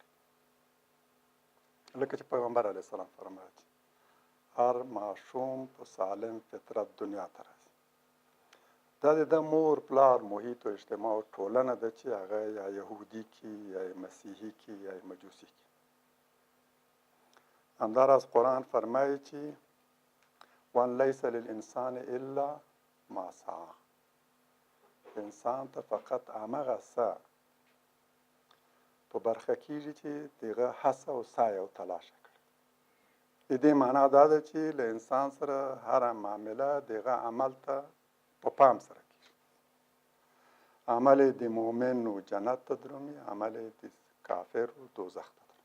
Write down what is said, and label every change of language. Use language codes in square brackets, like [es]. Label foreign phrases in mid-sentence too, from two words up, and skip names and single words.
[ps] لکه چې پیغمبر علیه السلام فرمایي چې هر ماشوم په سالم فطرت دنیا ته راځي. دا د ده مور پلار محیط و اجتماع او ټولنه ده چې هغه یا یهودي کړي یا مسیحي کړي یا مجوسي کړي. همداراز قرآن فرمایي چې [ar] وان لیس للانسان الا ما سعی. [ps] انسان ته فقط همغه څه په برخه کېږي چې دغه هڅه او سعی او تلاشه کړي. د دې معنا دا ده چې له انسان سره هره معامله دغه عمل ته په پام سره کېږي. عمل د مؤمن و جنت ته درومي، عمل د کافر و دوزخ ته درومي.